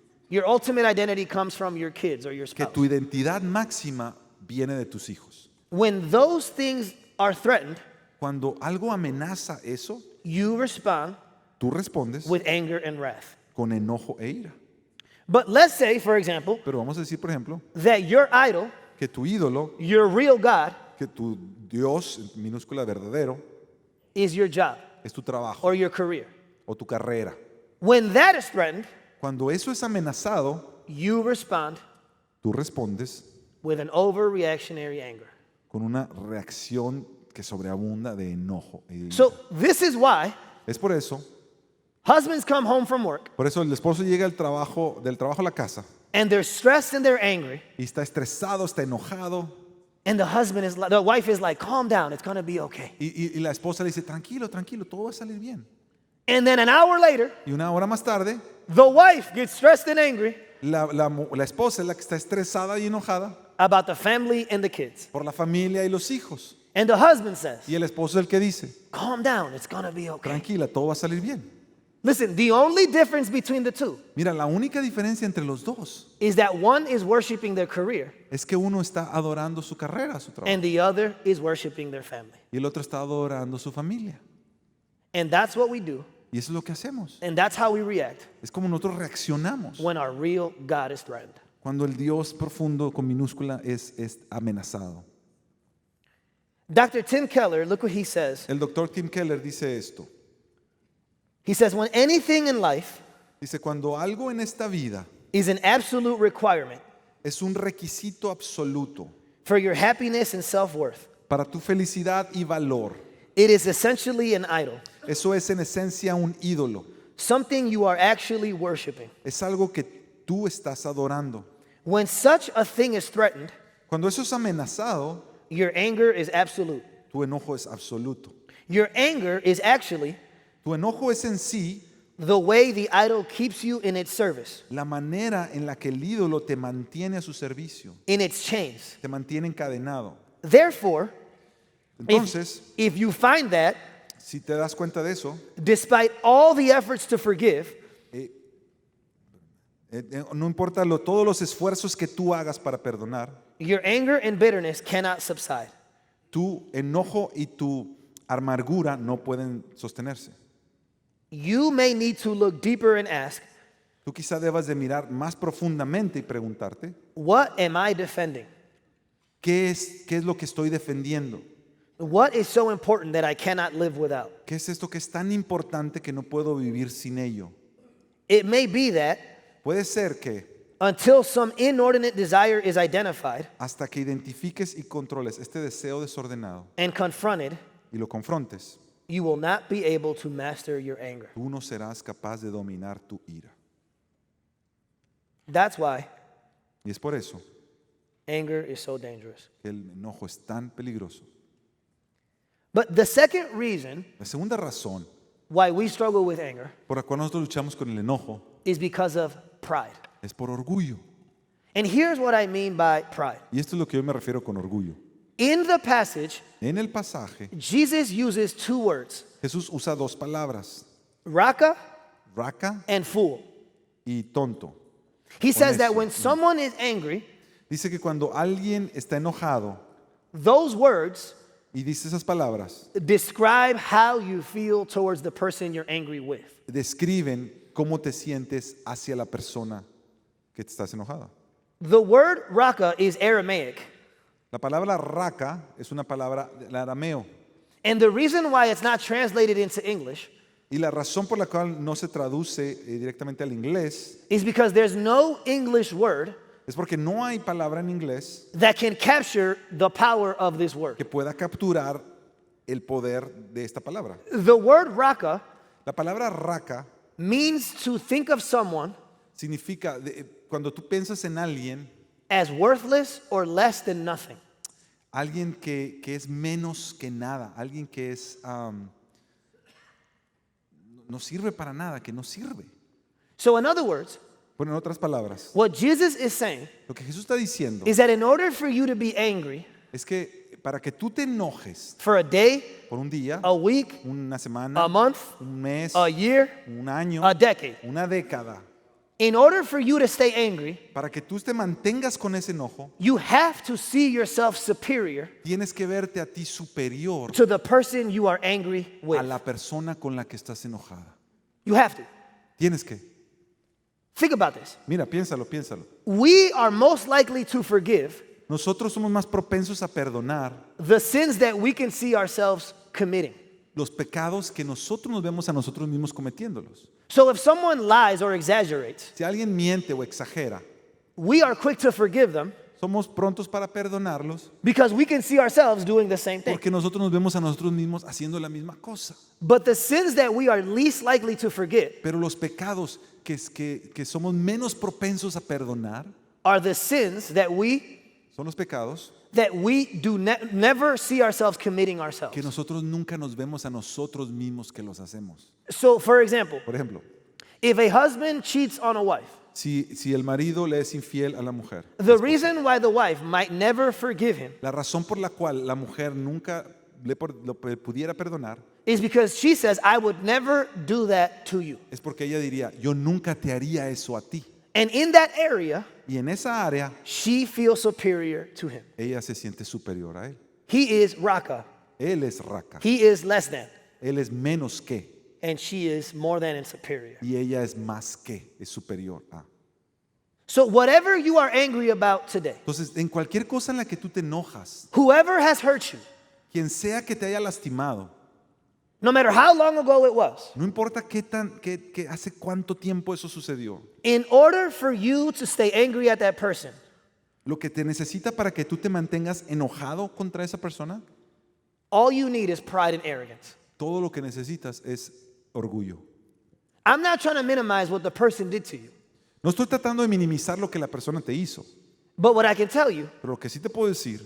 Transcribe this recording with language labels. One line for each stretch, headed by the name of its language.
English: Your ultimate identity comes from your kids or your
Spanish: que
English: spouse.
Spanish: tu identidad máxima viene de tus hijos.
English: When those things are threatened,
Spanish: Cuando algo amenaza eso,
English: you respond
Spanish: tú respondes
English: with anger and wrath.
Spanish: con enojo e ira.
English: But let's say, for example,
Spanish: Pero vamos a decir, por ejemplo,
English: that your idol,
Spanish: que tu ídolo,
English: your real God,
Spanish: que tu Dios, en minúscula verdadero,
English: is your job
Spanish: es tu trabajo
English: or your career.
Spanish: o tu carrera.
English: When that is threatened,
Spanish: Cuando eso es amenazado,
English: you respond
Spanish: tú respondes
English: with an overreactionary anger.
Spanish: con una reacción que sobreabunda de enojo. E ira.
English: So this is why
Spanish: Es por eso
English: husbands come home from work
Spanish: el esposo llega del trabajo a la casa
English: and they're stressed and they're angry,
Spanish: y está estresado, está enojado
English: and the wife is like, calm down, it's gonna be okay.
Spanish: y la esposa le dice, tranquilo, tranquilo, todo va a salir bien.
English: And then an hour later,
Spanish: Y una hora más tarde,
English: the wife gets stressed and angry
Spanish: la esposa es la que está estresada y enojada
English: about the family and the kids.
Spanish: por la familia y los hijos.
English: And the husband says,
Spanish: Y el esposo es el que dice,
English: calm down, it's gonna be okay.
Spanish: tranquila, todo va a salir bien.
English: Listen, the only difference between the two
Spanish: Mira, la única diferencia entre los dos
English: is that one is worshiping their career
Spanish: es que uno está adorando su carrera, su trabajo,
English: and the other is worshiping their family.
Spanish: y el otro está adorando su familia.
English: And that's what we do
Spanish: Y eso es lo que hacemos.
English: And that's how we react
Spanish: Es como nosotros reaccionamos
English: when our real God is threatened.
Spanish: cuando el Dios profundo con minúscula es amenazado.
English: Dr. Tim Keller, look what he says.
Spanish: El doctor Tim Keller dice esto.
English: He says, when anything in life
Spanish: Dice, cuando algo en esta vida
English: is an absolute requirement
Spanish: es un requisito absoluto
English: for your happiness and self-worth,
Spanish: para tu felicidad y valor,
English: it is essentially an idol,
Spanish: eso es en esencia un ídolo.
English: something you are actually worshiping.
Spanish: Es algo que tú estás adorando.
English: When such a thing is threatened,
Spanish: Cuando eso es amenazado,
English: your anger is absolute.
Spanish: tu enojo es absoluto.
English: Your anger is actually
Spanish: Tu enojo es en sí
English: the way the idol keeps you in its service,
Spanish: la manera en la que el ídolo te mantiene a su servicio,
English: in its chains.
Spanish: te mantiene encadenado.
English: Therefore,
Spanish: Entonces,
English: if you find that,
Spanish: si te das cuenta de eso,
English: despite all the efforts to forgive,
Spanish: no importa todos los esfuerzos que tú hagas para perdonar,
English: your anger and bitterness cannot subside.
Spanish: tu enojo y tu amargura no pueden sostenerse.
English: You may need to look deeper and ask,
Spanish: Tú quizá debas de mirar más profundamente y preguntarte,
English: what am I defending?
Spanish: ¿qué es lo que estoy defendiendo?
English: What is so important that I cannot live without?
Spanish: ¿Qué es esto que es tan importante que no puedo vivir sin ello?
English: It may be that
Spanish: Puede ser que
English: until some inordinate desire is identified
Spanish: hasta que identifiques y controles este deseo desordenado
English: and confronted,
Spanish: y lo confrontes,
English: you will not be able to master your anger.
Spanish: tú no serás capaz de dominar tu ira.
English: That's why
Spanish: Y es por eso
English: anger is so dangerous.
Spanish: que el enojo es tan peligroso.
English: But the second reason
Spanish: La segunda razón
English: why we struggle with anger
Spanish: por la cual nosotros luchamos con el enojo
English: is because of pride.
Spanish: es por orgullo.
English: And here's what I mean by pride.
Spanish: Y esto es lo que yo me refiero con orgullo.
English: In the passage,
Spanish: En el pasaje,
English: Jesus uses two words,
Spanish: Jesús usa dos palabras,
English: raka
Spanish: raca
English: and fool.
Spanish: y tonto.
English: He says that
Spanish: Honesto.
English: when someone is angry,
Spanish: Dice que cuando alguien está enojado
English: those words
Spanish: y dice esas palabras,
English: describe how you feel towards the person you're angry with.
Spanish: describen cómo te sientes hacia la persona que te estás enojada.
English: The word raka is Aramaic.
Spanish: La palabra raca es una palabra del arameo.
English: And the reason why it's not translated into English
Spanish: Y la razón por la cual no se traduce directamente al inglés
English: is because there's no English word
Spanish: es porque no hay palabra en inglés
English: that can capture the power of this word.
Spanish: que pueda capturar el poder de esta palabra.
English: The word raka
Spanish: La palabra raca
English: means to think of someone
Spanish: significa, cuando tú piensas en alguien,
English: as worthless or less than nothing.
Spanish: alguien que es menos que nada, alguien que es no sirve para nada, que no sirve.
English: So in other words,
Spanish: Bueno, en otras palabras,
English: what Jesus is saying
Spanish: lo que Jesús está diciendo
English: is that in order for you to be angry
Spanish: es que para que tú te enojes
English: for a day,
Spanish: por un día,
English: a week,
Spanish: una semana,
English: a month,
Spanish: un mes,
English: a year,
Spanish: un año,
English: a decade,
Spanish: una década,
English: in order for you to stay angry,
Spanish: para que tú te mantengas con ese enojo,
English: you have to see yourself superior
Spanish: tienes que verte a ti superior
English: to the person you are angry
Spanish: a
English: with.
Spanish: la persona con la que estás enojada.
English: You have to.
Spanish: Tienes que.
English: Think about this.
Spanish: Mira, piénsalo, piénsalo.
English: We are most likely to forgive
Spanish: Nosotros somos más propensos a perdonar
English: the sins that we can see ourselves committing.
Spanish: los pecados que nosotros nos vemos a nosotros mismos cometiéndolos.
English: So if someone lies or exaggerates,
Spanish: Si alguien miente o exagera,
English: we are quick to forgive them
Spanish: somos prontos para perdonarlos
English: because we can see ourselves doing the same thing.
Spanish: porque nosotros nos vemos a nosotros mismos haciendo la misma cosa.
English: But the sins that we are least likely to forget
Spanish: Pero los pecados que somos menos propensos a perdonar
English: are the sins that we
Spanish: son los pecados
English: do never see ourselves committing ourselves.
Spanish: que nosotros nunca nos vemos a nosotros mismos que los hacemos.
English: So for example,
Spanish: Por ejemplo,
English: if a husband cheats on a wife,
Spanish: si el marido le es infiel a la mujer,
English: the reason why the wife might never forgive him
Spanish: la razón por la cual la mujer nunca lo pudiera perdonar
English: is because she says, I would never do that to you.
Spanish: es porque ella diría, yo nunca te haría eso a ti.
English: And in that area,
Spanish: Y en esa área,
English: she feels superior to him.
Spanish: ella se siente superior a él.
English: He is raka.
Spanish: Él es raca.
English: He is less than.
Spanish: Él es menos que.
English: and she is more than and superior.
Spanish: y ella es más que, es superior a.
English: So whatever you are angry about today,
Spanish: Entonces, en cualquier cosa en la que tú te enojas,
English: whoever has hurt you,
Spanish: quien sea que te haya lastimado,
English: no matter how long ago it was,
Spanish: no importa qué hace cuánto tiempo eso sucedió,
English: in order for you to stay angry at that person,
Spanish: lo que te necesita para que tú te mantengas enojado contra esa persona,
English: all you need is pride and arrogance.
Spanish: todo lo que necesitas es orgullo.
English: I'm not trying to minimize what the person did to you,
Spanish: No estoy tratando de minimizar lo que la persona te hizo,
English: but what I can tell you
Spanish: pero lo que sí te puedo decir